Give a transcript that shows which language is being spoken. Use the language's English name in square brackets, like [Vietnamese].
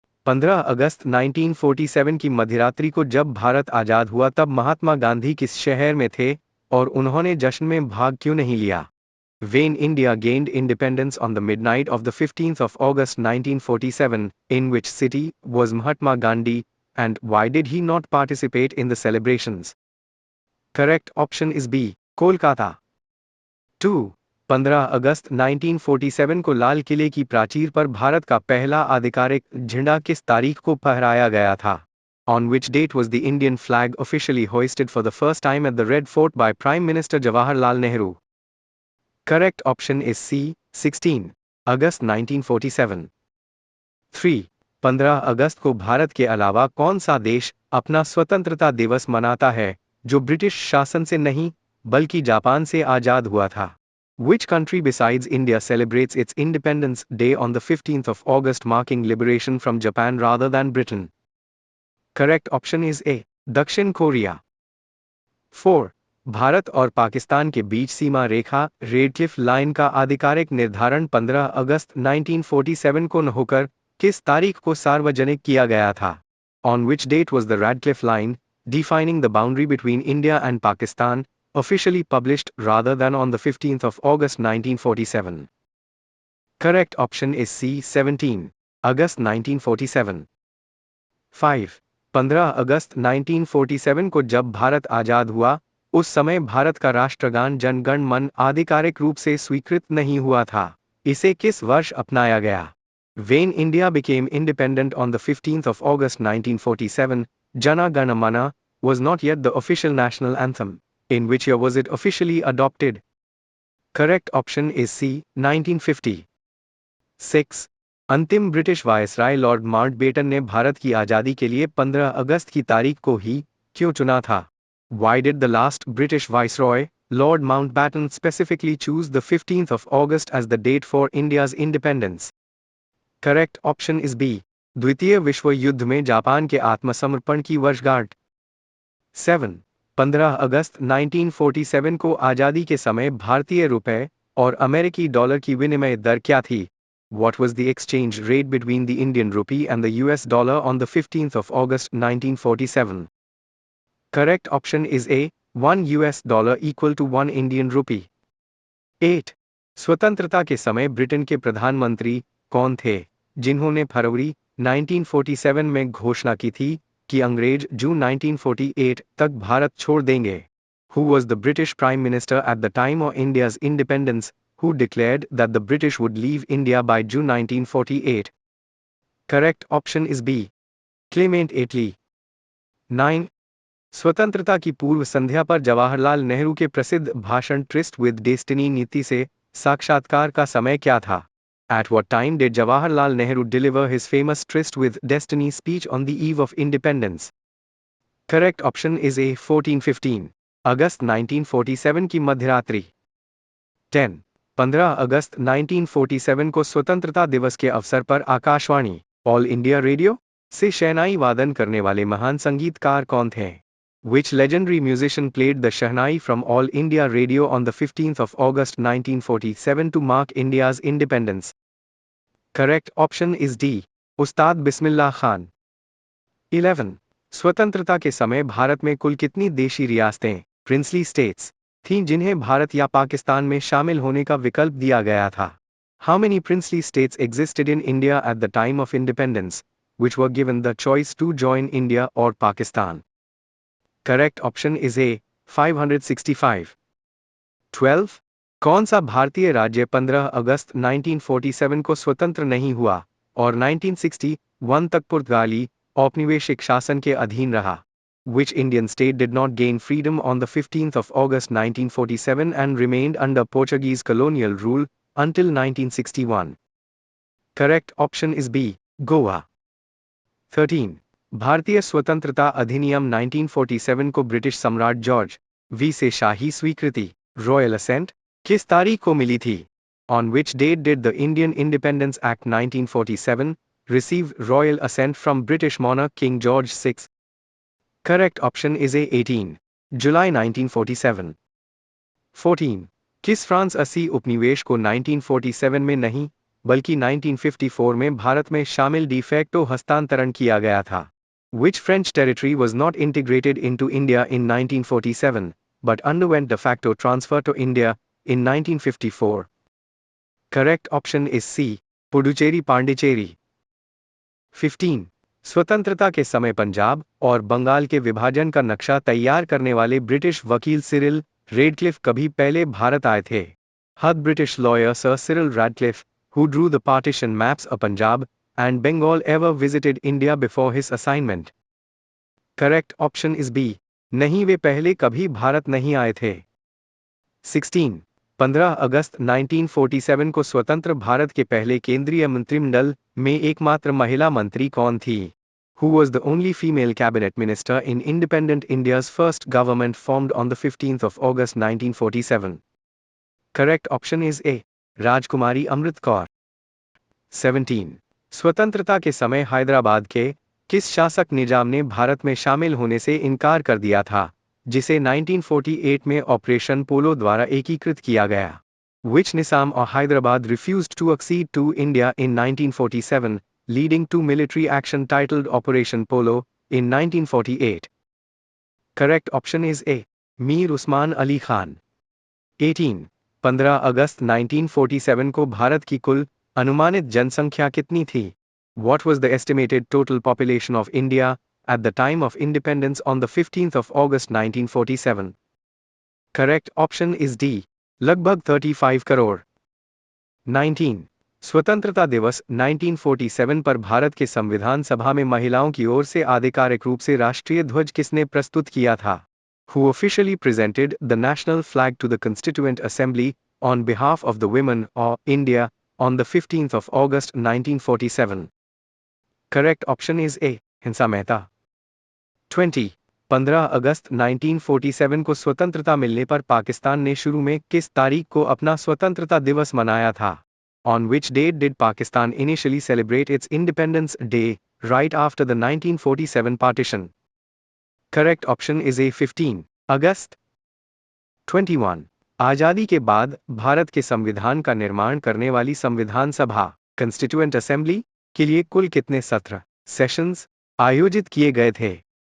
[Hindi] 15 अगस्त 1947 की मध्यरात्रि को जब भारत आजाद हुआ तब महात्मा गांधी किस शहर में थे और उन्होंने जश्न में भाग क्यों नहीं लिया? [English] When India gained independence on the midnight of the 15th of August 1947, in which city was Mahatma Gandhi, and why did he not participate in the celebrations? Correct option is B. Kolkata. 2. [Hindi] 15 अगस्त 1947 को लाल किले की प्राचीर पर भारत का पहला आधिकारिक झंडा किस तारीख को फहराया गया था? [English] On which date was the Indian flag officially hoisted for the first time at the Red Fort by Prime Minister Jawaharlal Nehru? Correct option is C. [Hindi] 16 अगस्त 1947. [English] 3. [Hindi] 15 अगस्त को भारत के अलावा कौन सा देश अपना स्वतंत्रता दिवस मनाता है जो ब्रिटिश शासन से नहीं बल्कि जापान से आजाद हुआ था? [English] Which country besides India celebrates its Independence Day on the 15th of August, marking liberation from Japan rather than Britain? Correct option is A. [Hindi] दक्षिण कोरिया. [English] 4. [Hindi] भारत और पाकिस्तान के बीच सीमा रेखा रेडक्लिफ लाइन का आधिकारिक निर्धारण 15 अगस्त 1947 को न होकर किस तारीख को सार्वजनिक किया गया था? [English] On which date was the Radcliffe Line, defining the boundary between India and Pakistan, officially published rather than on the 15th of August 1947? Correct option is C. [Hindi] 17 अगस्त 1947. [English] 5. [Hindi] 15 अगस्त 1947 को जब भारत आजाद हुआ उस समय भारत का राष्ट्रगान जन गण मन आधिकारिक रूप से स्वीकृत नहीं हुआ था. इसे किस वर्ष अपनाया गया? [English] When India became independent on the 15th of August 1947, Jana Gana Mana was not yet the official national anthem. In which year was it officially adopted? Correct option is C. 1950. 6. [Hindi] अंतिम ब्रिटिश वायसराय लॉर्ड माउंटबेटन ने भारत की आज़ादी के लिए 15 अगस्त की तारीख को ही क्यों चुना था? [English] Why did the last British Viceroy, Lord Mountbatten, specifically choose the 15th of August as the date for India's independence? Correct option is B. [Hindi] द्वितीय विश्व युद्ध में जापान के आत्मसमर्पण की वर्षगांठ. 7. 15 अगस्त 1947 को आज़ादी के समय भारतीय रुपए और अमेरिकी डॉलर की विनिमय दर क्या थी? [English] What was the exchange rate between the Indian rupee and the US dollar on the 15th of August 1947? Correct option is A. 1 US dollar equal to 1 Indian rupee. 8. [Hindi] स्वतंत्रता के समय ब्रिटेन के प्रधानमंत्री कौन थे जिन्होंने फरवरी 1947 में घोषणा की थी कि अंग्रेज जून 1948 तक भारत छोड़ देंगे? [English] Who was the British Prime Minister at the time of India's independence, who declared that the British would leave India by June 1948? Correct option is B. Clement Attlee. 9. [Hindi] स्वतंत्रता की पूर्व संध्या पर जवाहरलाल नेहरू के प्रसिद्ध भाषण ट्रिस्ट विद डेस्टिनी नीति से साक्षात्कार का समय क्या था? [English] At what time did Jawaharlal Nehru deliver his famous Tryst with Destiny speech on the eve of independence? Correct option is A. [Hindi] 1415 अगस्त 1947 की मध्यरात्रि. [English] 10. [Hindi] 15 अगस्त 1947 को स्वतंत्रता दिवस के अवसर पर आकाशवाणी ऑल इंडिया रेडियो से शहनाई वादन करने वाले महान संगीतकार कौन थे? [English] Which legendary musician played the Shahnai from All India Radio on the 15th of August 1947 to mark India's independence? Correct option is D. Ustad Bismillah Khan. 11. [Hindi] स्वतंत्रता के समय भारत में कुल कितनी देशी रियासतें प्रिंसली स्टेट्स थीं जिन्हें भारत या पाकिस्तान में शामिल होने का विकल्प दिया गया था? [English] How many princely states existed in India at the time of independence, which were given the choice to join India or Pakistan? Correct option is A. 565. 12. [Hindi] कौन सा भारतीय राज्य 15 अगस्त 1947 को स्वतंत्र नहीं हुआ और 1961 तक पुर्तगाली औपनिवेशिक शासन के अधीन रहा? [English] Which Indian state did not gain freedom on the 15th of August 1947 and remained under Portuguese colonial rule until 1961? Correct option is B. Goa. 13. [Hindi] भारतीय स्वतंत्रता अधिनियम 1947 को ब्रिटिश सम्राट जॉर्ज वी से शाही स्वीकृति रॉयल असेंट किस तारीख को मिली थी? [English] On which date did the Indian Independence Act 1947 receive royal assent from British monarch King George VI? Correct option is A. 18 July 1947. [Hindi] 14. किस फ्रांस 80 उपनिवेश को 1947 में नहीं बल्कि 1954 में भारत में शामिल डिफैक्टो हस्तांतरण किया गया था। [English] Which French territory was not integrated into India in 1947, but underwent de facto transfer to India in 1954? Correct option is C. Puducherry Pondicherry. 15. [Hindi] स्वतंत्रता के समय पंजाब और बंगाल के विभाजन का नक्शा तैयार करने वाले ब्रिटिश वकील सिरिल रेडक्लिफ कभी पहले भारत आए थे? [English] Had British lawyer Sir Cyril Radcliffe, who drew the partition maps of Punjab and Bengal, ever visited India before his assignment? Correct option is B. [Hindi] नहीं, वे पहले कभी भारत नहीं आए थे। 16. 15 अगस्त 1947 को स्वतंत्र भारत के पहले केंद्रीय मंत्रिमंडल में एकमात्र महिला मंत्री कौन थी? [English] Who was the only female cabinet minister in independent India's first government formed on the 15th of August 1947? Correct option is A. Rajkumari Amrit Kaur. 17. [Hindi] स्वतंत्रता के समय हैदराबाद के किस शासक निजाम ने भारत में शामिल होने से इनकार कर दिया था, जिसे 1948 में ऑपरेशन पोलो द्वारा एकीकृत किया गया? [English] Which Nizam or Hyderabad refused to accede to India in 1947, leading to military action titled Operation Polo in 1948? Correct option is A. Mir Usman Ali Khan. 18. [Hindi] 15 अगस्त 1947 को भारत की कुल अनुमानित जनसंख्या कितनी थी? [English] What was the estimated total population of India at the time of independence on the 15th of August 1947? Correct option is D. [Hindi] लगभग 35 करोड़। [English] 19. [Hindi] स्वतंत्रता दिवस 1947 पर भारत के संविधान सभा में महिलाओं की ओर से आधिकारिक रूप से राष्ट्रीय ध्वज किसने प्रस्तुत किया था? [English] Who officially presented the national flag to the Constituent Assembly on behalf of the women of India on the 15th of August 1947? Correct option is A. Hansa Mehta. 20. [Hindi] 15 अगस्त 1947 को स्वतंत्रता मिलने पर पाकिस्तान ने शुरू में किस तारीख को अपना स्वतंत्रता दिवस मनाया था? [English] On which date did Pakistan initially celebrate its Independence Day, right after the 1947 partition? Correct option is A. [Hindi] 15 अगस्त। [English] 21. [Hindi] आजादी के बाद भारत के संविधान का निर्माण करने वाली संविधान सभा Constituent Assembly के लिए कुल कितने सत्र सेशंस आयोजित किए गए थे?